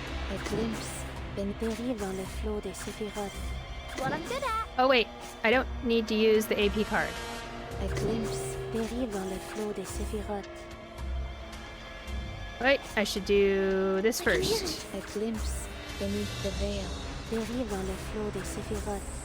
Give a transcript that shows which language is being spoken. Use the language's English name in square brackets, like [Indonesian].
[English] A glimpse, then [French] Beryl dans le flot des séphirotes. [English] What I'm good at. Oh wait, I don't need to use the AP card. A glimpse, [French] Beryl dans le flot des séphirotes. [English] Wait, I should do this first. A glimpse, beneath the veil, [French] Beryl dans le flot des séphirotes.